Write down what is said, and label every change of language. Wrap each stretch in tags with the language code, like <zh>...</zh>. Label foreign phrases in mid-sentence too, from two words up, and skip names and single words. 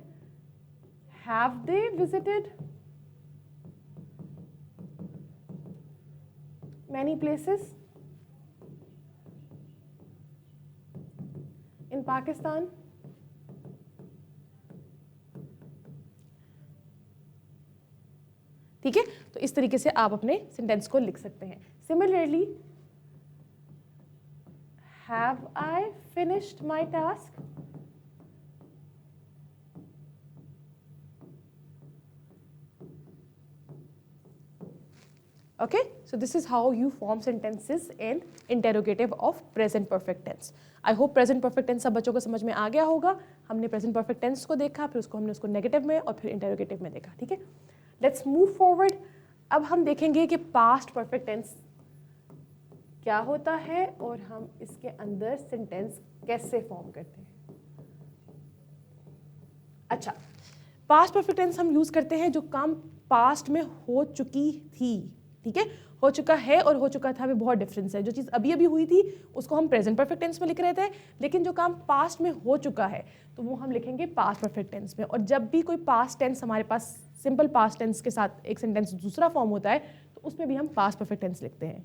<en>Have they visited many places in Pakistan.</en> <hi>ठीक है, तो इस तरीके से आप अपने सेंटेंस को लिख सकते हैं.</hi> <en>Similarly, have I finished my task. Okay, so this is how you form sentences in interrogative of present perfect tense. I hope present perfect tense सब बच्चों को समझ में आ गया होगा. हमने present perfect tense को देखा, फिर हमने उसको negative में और फिर interrogative में देखा.</en> <hi>ठीक है,</hi> <en>let's move forward.</en> <hi>अब हम देखेंगे कि</hi> <en>past perfect tense</en> <hi>क्या होता है और हम इसके अंदर sentence कैसे form करते हैं. अच्छा,</hi> <en>past perfect tense</en> <hi>हम use करते हैं जो काम past में हो चुकी थी. ठीक है, हो चुका है और हो चुका था में बहुत डिफरेंस है. जो चीज़ अभी अभी हुई थी उसको हम</hi> <en>present perfect tense</en> <hi>में लिख रहे थे, लेकिन जो काम पास्ट में हो चुका है तो वो हम लिखेंगे</hi> <en>past perfect tense</en> <hi>में. और जब भी कोई</hi> <en>past tense</en> <hi>हमारे पास</hi> <en>simple past tense</en> <hi>के साथ एक सेंटेंस दूसरा फॉर्म होता है तो उसमें भी हम</hi> <en>past perfect tense</en> <hi>लिखते हैं.</hi>